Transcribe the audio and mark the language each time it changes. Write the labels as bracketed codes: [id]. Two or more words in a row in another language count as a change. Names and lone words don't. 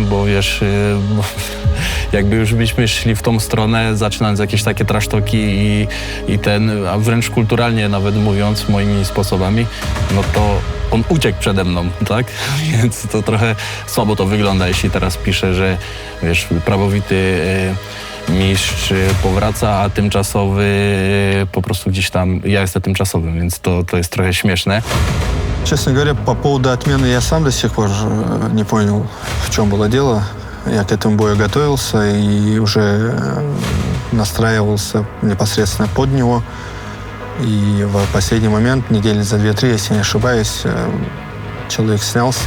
[pl] Bo wiesz, jakby już byśmy szli w tą stronę, zaczynając jakieś takie trasztoki a wręcz kulturalnie nawet mówiąc, moimi sposobami, no to on uciekł przede mną, tak? Więc to trochę słabo to wygląda, jeśli teraz piszę, że wiesz, prawowity mistrz powraca, a tymczasowy po prostu gdzieś tam, ja jestem tymczasowym, więc to jest trochę śmieszne. [ru] Честно говоря, по поводу отмены я сам до сих пор не понял, в чем было дело. Я к этому бою готовился и уже настраивался непосредственно под него. И в последний момент, недели за 2-3, если не ошибаюсь, человек снялся.